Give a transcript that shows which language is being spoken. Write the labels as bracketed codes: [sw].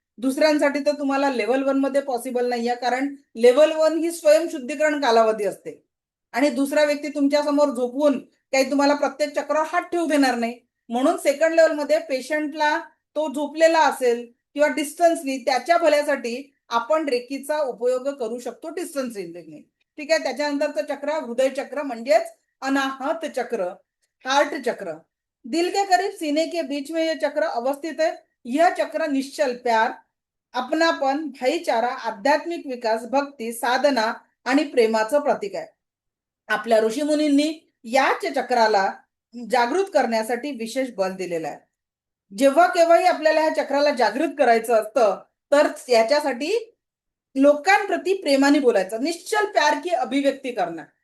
[mr] दुसऱ्यांसाठी तर तुम्हाला लेव्हल 1 मध्ये पॉसिबल नाहीये, कारण लेव्हल 1 ही स्वयंशुद्धीकरण कालावधी असते आणि दुसरा व्यक्ती तुमच्या समोर झोपून काही तुम्हाला प्रत्येक चक्रावर हात ठेवू देणार नाही. म्हणून सेकंड लेवल मध्ये पेशंटला, तो झोपलेला असेल किंवा डिस्टन्सनी, त्याच्या भल्यासाठी आपण रेकीचा उपयोग करू शकतो, डिस्टन्स रिलेने. ठीक आहे. त्याच्यानंतरचं चक्र हृदय चक्र, म्हणजेच अनाहत चक्र, हार्ट चक्र. [hi] दिल के करीब सीने के बीच में यह चक्र अवस्थित है. यह चक्र निश्चल प्यार, अपनापन, भाईचारा, आध्यात्मिक विकास, भक्ती, साधना [mr] आणि प्रेमाचं प्रतीक आहे. आपल्या ऋषीमुनींनी याच चक्राला जागृत करण्यासाठी विशेष बल दिलेलं आहे. जेव्हा केव्हाही आपल्याला ह्या चक्राला जागृत करायचं असतं, तर याच्यासाठी लोकांप्रती प्रेमाने बोलायचं, [hi] निश्चल प्यार की अभिव्यक्ती [mr] करणं.